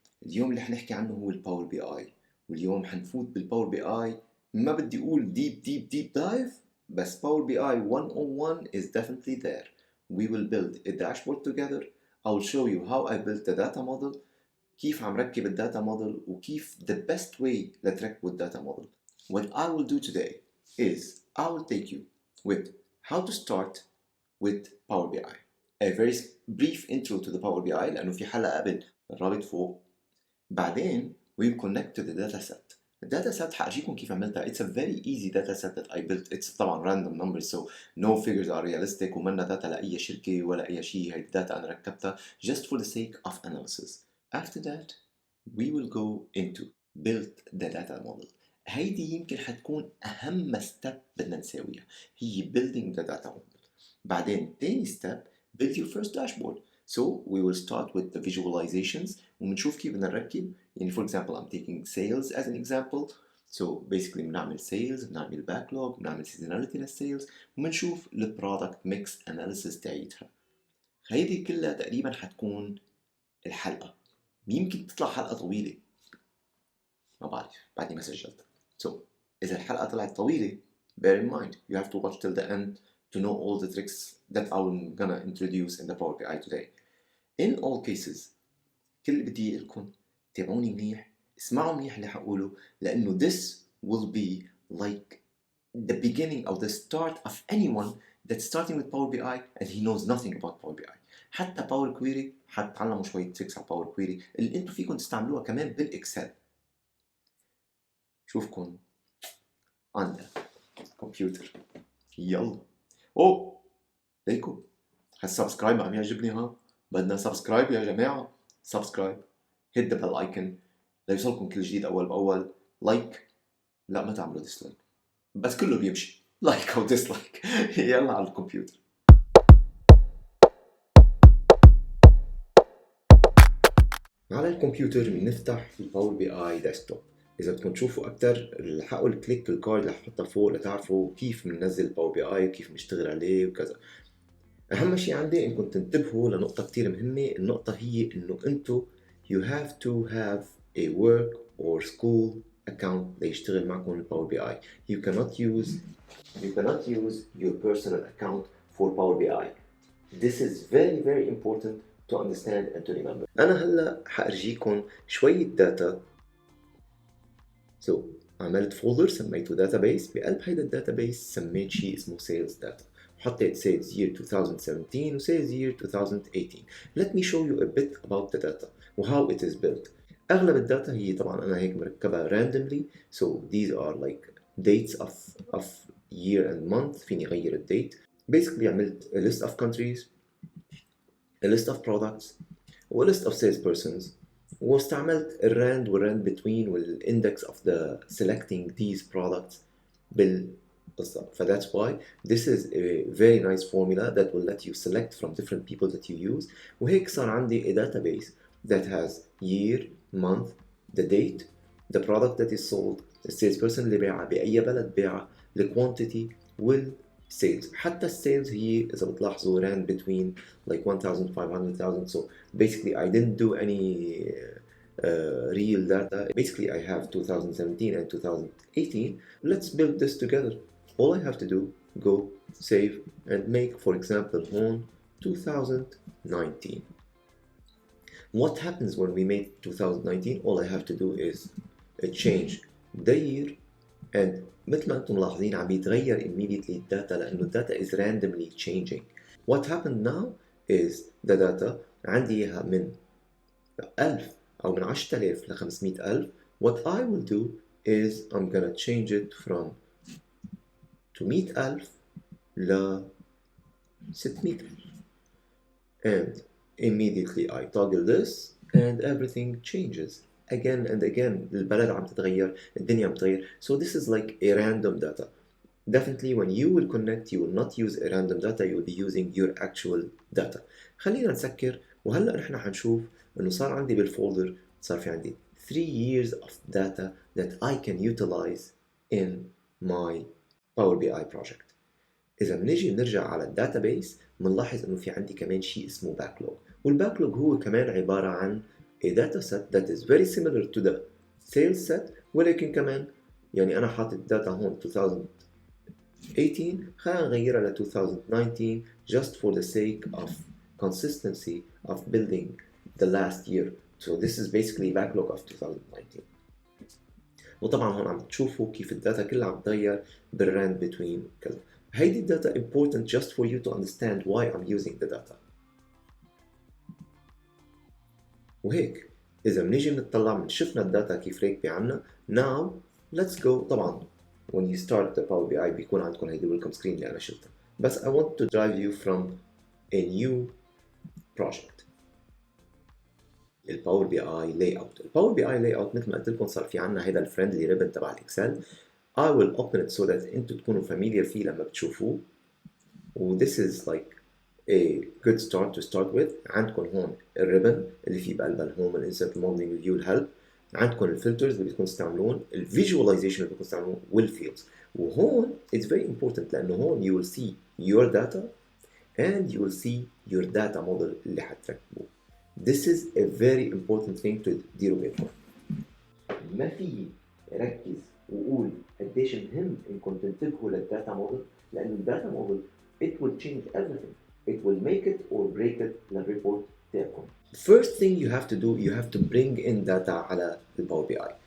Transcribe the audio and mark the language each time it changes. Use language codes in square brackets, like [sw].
[ar] اليوم اللي حنحكي عنه هو الباور بي اي، واليوم حنفوت بالباور بي اي. ما بدي اقول ديب دايف، بس باور بي اي 101 [en] is definitely there. We will build a dashboard together. I will show you how I built the data model، [ar] كيف عم ركب الداتا موديل، وكيف [en] the best way [ar] لتركبوا الداتا موديل. [en] What I will do today is I will take you with how to start with Power BI. A very brief intro to the Power BI [ar] لأنه في حلقة قبل، الرابط فوق. بعدين [en] we will connect to the data set. [ar] الداتا set حأجيكم كيف عملتها. [en] It's a very easy data set that I built. It's طبعا random numbers, so no figures are realistic [ar] ومنا داتا لأي شركة ولا أي شيء. هاي الداتا أنا ركبتها [en] just for the sake of analysis. After that we will go into build the data model. [ar] هيدي يمكن حتكون أهم step بدنا نساويها، هي [en] building the data model. [ar] بعدين تاني [en] step build your first dashboard. So we will start with the visualizations [ar] وبنشوف كيف بدنا نركب. يعني [en] for example I'm taking sales as an example. So basically [ar] بنعمل sales، بنعمل backlog، بنعمل seasonality للsales، وبنشوف البرودكت ميكس analysis تاعيتها. هيدي كلها تقريبا حتكون الحلقة. يمكن تطلع حلقة طويلة، ما بعرف بعدني ما سجلت. [en] So [ar] إذا الحلقة طلعت طويلة [en] bear in mind you have to watch till the end to know all the tricks that I'm gonna introduce in the Power BI today. In all cases [ar] كل اللي بدي لكم تابعوني منيح، اسمعوا منيح اللي حقوله، [en] لأنه this will be like the beginning of the start of anyone that's starting with Power BI and he knows nothing about Power BI. [ar] حتى Power Query حتتعلموا شوية tricks على Power Query اللي انتم فيكم تستعملوها كمان بالإكسل. شوفكم عند الكمبيوتر. يلا. اوه ليكم هالسبسكرايب عم يعجبني. ها بدنا سبسكرايب يا جماعة. سبسكرايب، [en] hit the bell icon [ar] ليوصلكم كل جديد أول بأول. لايك، لا ما تعملوا ديسلايك، بس كله بيمشي لايك أو ديسلايك. يلا على الكمبيوتر. على الكمبيوتر بنفتح الباور بي اي ديسكتوب. إذا بدكم تشوفوا أكتر الحقوا الكليك الكارد اللي حطها فوق لتعرفوا كيف بننزل الباور بي اي وكيف بنشتغل عليه وكذا. أهم شيء عندي إنكم تنتبهوا لنقطة كتير مهمة. النقطة هي إنه أنتو [en] you have to have a work or school account [ar] ليشتغل معكم الباور بي اي. [en] You cannot use your personal account for Power BI. This is very important to understand and to remember. [ar] أنا هلا حأرجيكم شوية داتا. So عملت فولدر سميته database. بقلب هيدا الداتابيس سميت شيء اسمه sales data. [en] حطيت sales year 2017 و sales year 2018. Let me show you a bit about the data و how it is built. [ar] أغلب الداتا هي طبعا أنا هيك مركبها randomly. [en] So these are like dates of year and month. [ar] فيني غير الدate. [en] Basically عملت a list of countries, a list of products و a list of salespersons. واستعملت الرand والrand between والindex of the selecting these products بالقصة. That's why this is a very nice formula that will let you select from different people that you use. [ar] وهيك صار عندي [en] a database that has year, month, the date, the product that is sold, the salesperson [ar] اللي باعها بأي بلد باعها, [en] the quantity والsales. [ar] حتى السيلز هي إذا بتلاحظوا [en] ran between like [ar] 1,500,000. [en] So basically I didn't do any real data. Basically I have 2017 and 2018. Let's build this together. All I have to do, go save and make, for example, on 2019. What happens when we make 2019? All I have to do is change the year, and [ar] مثل ما انتم ملاحظين عم يتغير [en] immediately الداتا لأنه الداتا is randomly changing. What happened now is the data [ar] عندي إياها من [en] 1000 أو من 10,000 ل 500,000. What I will do is I'm gonna change it from 200,000 ل 600,000. And immediately I toggle this and everything changes again and again. [ar] البلد عم تتغير، الدنيا عم تتغير. [en] So this is like a random data. Definitely when you will connect you will not use a random data, you will be using your actual data. [ar] خلينا نسكر وهلأ نحن حنشوف انه صار عندي بالفولدر صار في عندي [en] 3 years of data that I can utilize in my Power BI project. [ar] إذا بنيجي بنرجع على الداتابيس بنلاحظ إنه في عندي كمان شيء اسمه backlog، والباكلوج هو كمان عبارة عن [en] a data set that is very similar to the sales set، [ar] ولكن كمان يعني أنا حاطط داتا هون 2018 خلينا نغيرها ل 2019 [en] just for the sake of consistency of building the last year. So this is basically backlog of 2019. [ar] وطبعا هون عم تشوفوا كيف الداتا كلها عم تغير بالراند between كذا. هيدي الداتا [en] important just for you to understand why I'm using the data. [ar] وهيك إذا بنيجي بنطلع من شفنا الداتا كيف راكبة عنا. [en] Now let's go. طبعا when you start the Power BI [ar] بيكون عندكم هيدي [en] welcome screen [ar] اللي أنا شلتها، بس [en] I want to drive you from a new project. [ar] الباور بي اي لاي اوت. الباور بي اي لاي اوت مثل ما قلت لكم صار في عنا هيدا الفريندلي ريبن تبع الاكسل. [en] I will open it so that [ar] انتم تكونوا [en] familiar [ar] فيه لما بتشوفوه. [en] و this is like a good start to start with. [ar] عندكم هون الريبن اللي فيه بقلبها الهوم الانسرت الموديلنج ريفيو الهيلب، عندكم الفلترز اللي بدكم تستعملون، الفيجواليزيشن اللي بدكم تستعملون، والفيلدز. [en] وهون it's very important لانه هون you will see your data and you will see your data model [ar] اللي حتركبوه. [en] This is a very important thing to [ar] ديروا بالكم. ما في ركز وقول قديش مهم انكم تنتبهوا للداتا موديل، لانه الداتا موديل [en] it will change everything. It will make it or break it [ar] للريبورت تاعكم. [en] First thing you have to do, you have to bring in data [ar] على الباور بي اي.